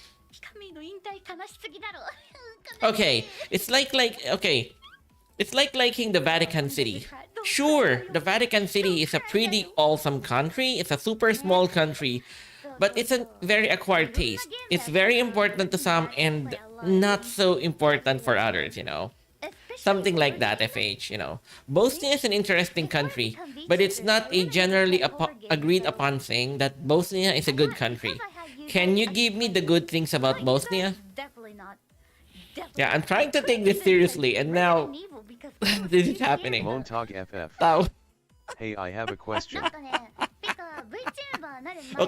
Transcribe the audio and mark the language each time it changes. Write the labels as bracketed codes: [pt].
[ja] ピカミの引退悲しすぎだろ。 [en] Okay, it's like okay, it's like liking the Vatican City. Sure, the Vatican City is a pretty awesome country. It's a super small country, but it's a very acquired taste. It's very important to some and not so important for others, you know. Something like that, FH, you know. Bosnia is an interesting country, but it's not a generally agreed upon thing that Bosnia is a good country. Can you give me the good things about Bosnia? Definitely not. Yeah, I'm trying to take this seriously, and now this is happening. Montag FF. Tao. Hey, I have a question. [ja] なんかね、ピカ VTuber なる前は